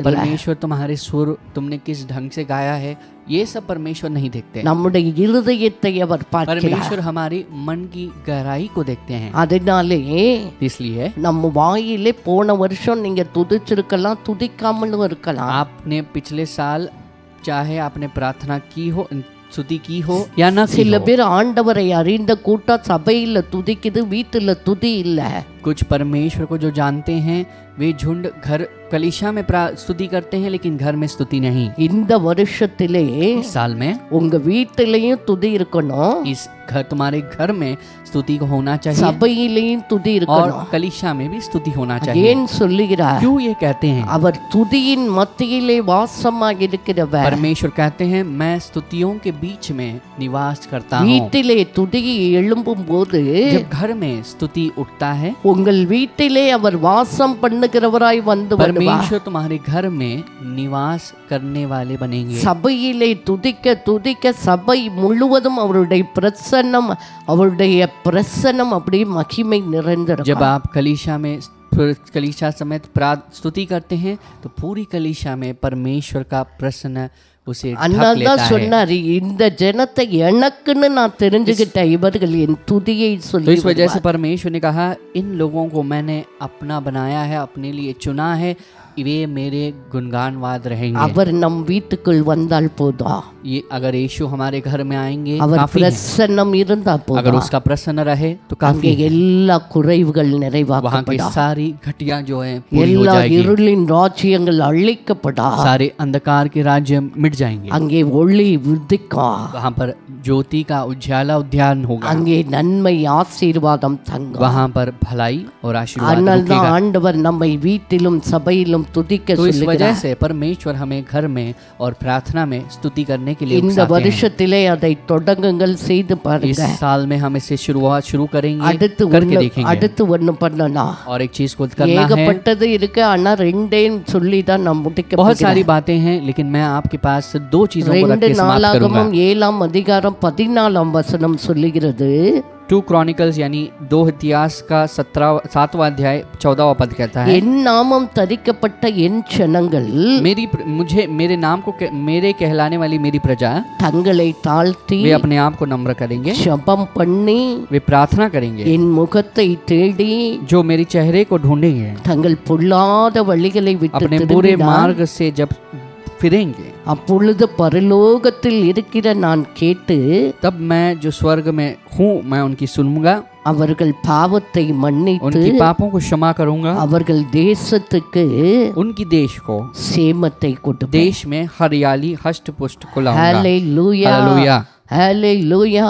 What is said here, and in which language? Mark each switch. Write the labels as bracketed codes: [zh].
[ta] இல்லை. [hi] परमेश्वर तुम्हारे सुर तुमने किस ढंग से गाया है, ये सब परमेश्वर नहीं देखते। [ta] நம்முடைய இருதயத்தை அவர் பார்க்கிறார். [hi] परमेश्वर हमारी मन की गहराई को देखते हैं। [ta] அதனாலே [hi] इसलिए [ta] நம்ம வாயிலே போன வருஷம் நீங்க துதிச்சிருக்கலாம், துதிக்காமலும் இருக்கலாம். [hi] आपने पिछले साल चाहे आपने प्रार्थना की हो, स्तुति की हो या ना की [ta] சில [hi] हो, [ta] பேர் ஆண்டவரை அறிந்த கூட்டம் சபையில துதிக்குது, வீட்டுல துதி இல்ல. [hi] कुछ परमेश्वर को जो जानते हैं वे झुंड घर कलीसिया में स्तुति करते हैं, लेकिन घर में स्तुति नहीं। [ta] இந்த வருஷத்திலே [hi] इस साल में [ta] உங்க வீட்டிலையும் துதி இருக்கணும், [hi] इस घर, तुम्हारे घर में स्तुति को होना चाहिए [ta] சபையிலையும் துதி [hi] और [ta] இருக்கணும். [hi] कलीसिया में भी स्तुति होना चाहिए। [ta] ஏன் சொல்லுகிறார்? [hi] क्यों ये कहते हैं? [ta] அவர் துதியின் மத்தியிலே வாசமாக இருக்கிறவர். [hi] परमेश्वर कहते हैं मैं स्तुतियों के बीच में निवास करता हूँ। [ta] வீட்டிலே துதி எழும்பும் போது [hi] जब घर में स्तुति उठता है, [ta] உங்கள் வீட்டிலே அவர் வாசம் பண்ணுகிறவராய் வந்து வருவார். [hi] परमेश्वर तुम्हारे घर में निवास करने वाले बनेंगे। [ta] சபையிலே துதிக்க துதிக்க சபை முழுவதும் அவருடைய பிரசன்னம், அவருடைய பிரசன்னம் அப்படியே மகிமை [hi] जब [ta] நிறைந்திருக்கும். [hi] आप कलीसिया समेत स्तुति करते हैं तो पूरी कलीसिया में परमेश्वर का प्रसन्न उसे ढक [ta] அதனால [hi] लेता [ta] தான் [hi] है। [ta] சொன்னாரு, இந்த ஜனத்தை எனக்குன்னு நான் தெரிஞ்சுக்கிட்டேன், இவர்கள் என் துதியை [hi] तो [ta] சொல்லி [hi] इस वजह से [ta] வருவார். [hi] परमेश्वर ने कहा इन लोगों को मैंने अपना बनाया है, अपने लिए चुना है, वे मेरे गुणगानवाद रहेंगे। [ta] அவர் நம் வீட்டுக்குள் வந்தால் போதும், [hi] ये अगर यीशु हमारे घर में आएंगे [ta] அவர் [hi] काफी है। [ta] பிரசன்னம் இருந்தா [hi] अगर [ta] போதும், [hi] उसका प्रसन्न रहे तो [ta] அங்கே [hi] काफी है। [ta] எல்லா குறைவுகள் [hi] वहाँ की [ta] நிறைவாக்கப்படும், [hi] सारी घटिया जो है पूरी हो [ta] எல்லா [hi] जाएगी, [ta] இருளின் ராஜ்யங்கள் அழிக்கப்படும், [hi] सारे अंधकार के राज्य मिट जाएंगे। [ta] அங்கே ஒளி உதிக்கும், [hi] वहाँ पर ज्योति का उज्याला उद्यान होगा, [ta] அங்கே நன்மை ஆசீர்வாதம் தங்கும். [hi] वहाँ पर भलाई और आशीर्वाद [ta] அதனால தான் [hi] रुकेगा। [ta] ஆண்டவர் நம்மை வீட்டிலும் சபையிலும் துதிக்க [hi] तो इस वजह [ta] சொல்லுகிறார். [hi] से परमेश्वर हमें घर में और प्रार्थना में स्तुति करने के लिए [ta] இந்த [hi] उकसाते हैं। [ta] வருஷத்திலே அதை தொடங்குங்கள், செய்து [hi] इस [ta] பாருங்க. [hi] साल में हम इसे शुरू करेंगे, [ta] அடுத்து [hi] करके [ta] ஒண்ணு [hi] देखेंगे। [ta] அடுத்து ஒண்ணு பண்ணலாம். [hi] और एक चीज को करना है, [ta] ஏகப்பட்டது இருக்கு, ஆனா ரெண்டேன்னு சொல்லி தான் நான் முடிக்க [hi] बहुत सारी [ta] போகிறேன். [hi] बातें हैं, लेकिन मैं आपके पास दो चीजों को रख [ta] ரெண்டு [hi] के समाप्त करूंगा। [ta] நாளாகமம் 7ஆம் அதிகாரம் 14ஆம் வசனம் சொல்லுகிறது, [hi] 2 क्रॉनिकल्स यानी 2 इतिहास का 7वां अध्याय 14वां पद कहता है, [ta] என் நாமம் தரிக்கப்பட்ட என் ஜனங்கள் [hi] मेरे नाम को मेरे कहलाने वाली मेरी प्रजा [ta] தங்களை தாழ்த்தி [hi] वे अपने आप को नम्र करेंगे, [ta] ஜெபம் பண்ணி [hi] वे प्रार्थना करेंगे, [ta] என் முகத்தை தேடி [hi] जो मेरे चेहरे को ढूंढेंगे, [ta] தங்கள் பொல்லாத வழிகளை விட்டு [hi] अपने बुरे [ta] திரும்பினால் [hi] मार्ग से जब फिरेंगे, [ta] அப்பொழுது பரலோகத்தில் இருக்கிற நான் கேட்டு [hi] तब मैं जो स्वर्ग में हूँ मैं उनकी सुनूंगा, [ta] அவர்கள் பாவத்தை மன்னித்து [hi] उनकी पापों को क्षमा करूंगा, [ta] அவர்கள் தேசத்துக்கு [hi] उनकी देश को [ta] சேமத்தை கொடுப்பேன். [hi] देश में हरियाली हष्ट पुष्ट को लाऊंगा। [ta] ஹalleluya, [hi] हालेलुया, [ta] ஹalleluya.